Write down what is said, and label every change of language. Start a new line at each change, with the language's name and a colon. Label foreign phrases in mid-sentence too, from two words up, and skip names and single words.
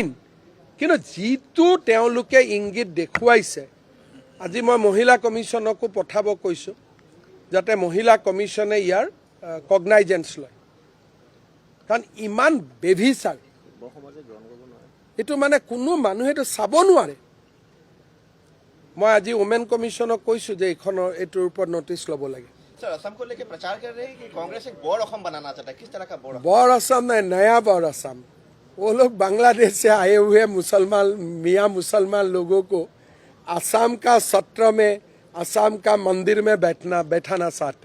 Assamese: কিন্তু যিটো তেওঁলোকে ইংগিত দেখুৱাইছে, আজি মই মহিলা কমিশ্যনকো পঠাব কৈছোঁ, যাতে মহিলা কমিশ্যনে ইয়াৰ কগনাইজেঞ্চ লয়। কাৰণ ইমান বেভিচাৰ, এইটো মানে কোনো মানুহেতো চাব নোৱাৰে। মই আজি ওমেন কমিশ্যনক কৈছোঁ যে এইটোৰ ওপৰত নটিচ ল'ব লাগে।
Hindi: सर, असम को लेकर प्रचार कर रहे हैं कि कांग्रेस एक बौर असम बनाना चाहता है, किस तरह का बौर? बौर असम नहीं, नया बौर असम। वो लोग बांग्लादेश से आए हुए मुसलमान मियाँ मुसलमान लोगों को असम का सत्र में, असम का मंदिर में बैठाना चाहते हैं।